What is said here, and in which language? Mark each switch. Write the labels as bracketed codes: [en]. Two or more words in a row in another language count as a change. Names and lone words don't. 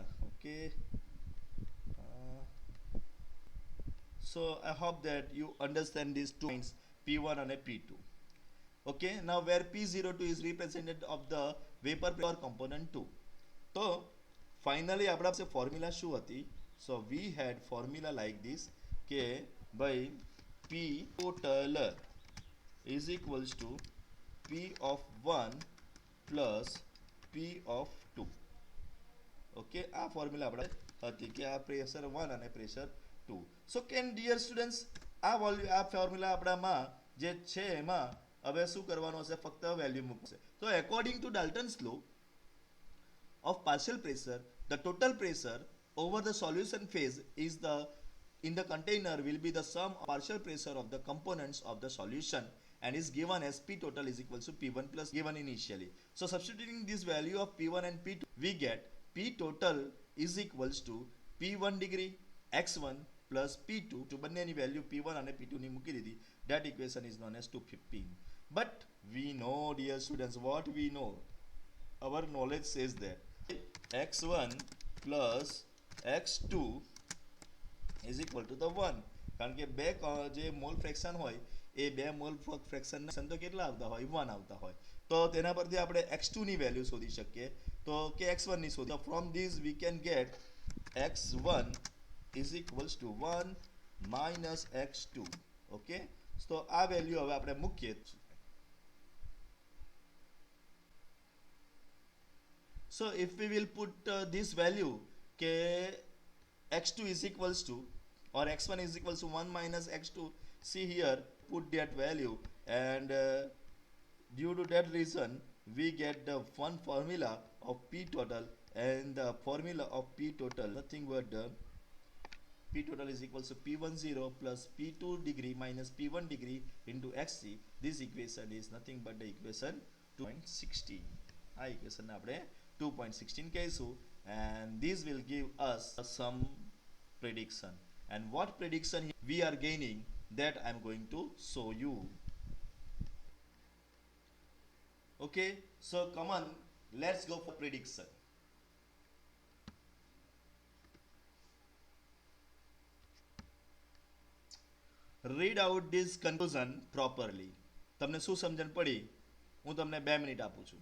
[en] Okay, so I hope that you understand these two points, P1 and P2. Okay, now where P02 is represented of the vapor pressure component 2. So finally [gu] આપણા પાસે formula શું હતી? [en] So we had formula like this કે by P total is equals to P of 1 plus P of 2. [gu] Okay, આ formula આપણે હતી કે આ pressure 1 અને pressure 2. [en] So can dear students [gu] આ formula આપણામાં જે છે એમાં હવે શું કરવાનું હશે? ફક્ત વેલ્યુ મૂકશે. [en] તો according to Dalton's law of partial pressure, the total pressure over the solution phase is the in the container will be the sum of partial pressure of the components of the solution and is given as P total is equal to P1 plus given initially. So substituting this value of P1 and P2, we get P total is equals to P1 degree x1 plus P2 to [gu] બંનેની value P1 અને P2 ની મૂકી દીધી. [en] That equation is known as 215. But we know, dear students, what we know. Our knowledge says that x1 plus x2 is equal to the 1. [gu] કારણ કે બે જે મોલ ફ્રેક્શન હોય એ બે મોલ ફ્રેક્શન તો કેટલા આવતા હોય 1 આવતા હોય. તો તેના પરથી આપણે x2 ની વેલ્યુ શોધી શકીએ. તો કે x1 ની શોધી. [en] From this we can get x1 is equals to 1 minus x2. Okay, so [gu] આ વેલ્યુ હવે આપણે મૂકીએ. [en] So if we will put this value ke x2 is equals to or x1 is equals to 1 minus x2, see here, put that value, and due to that reason we get the one formula of P total, and the formula of P total nothing but P total is equals to P10 plus P2 degree minus P1 degree into xc. This equation is nothing but the equation 2.16. [gu] આ equation આપણે 2.16 કહીશું, [en] and this will give us some prediction, and what prediction we are gaining that I am going to show you. Okay, so come on, let's go for prediction. Read out this conclusion properly. [gu] તમને શું સમજણ પડી? હું તમને 2 મિનિટ આપું છું.